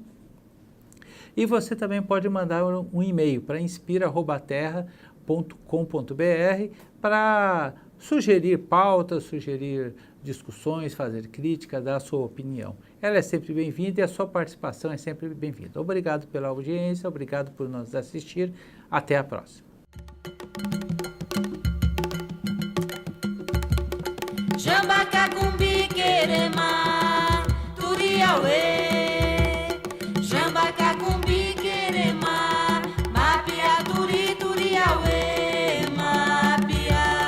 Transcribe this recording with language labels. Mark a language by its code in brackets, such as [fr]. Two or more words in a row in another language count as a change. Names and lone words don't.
[pt] E você também pode mandar um e-mail para inspira@terra.com.br para sugerir pautas, sugerir discussões, fazer crítica, dar a sua opinião. Ela é sempre bem-vinda e a sua participação é sempre bem-vinda. Obrigado pela audiência, obrigado por nos assistir. Até a próxima. Jambaka kumbi kerema, turiawe. Jambaka kumbi kerema, mapia turi turiawe, mapia.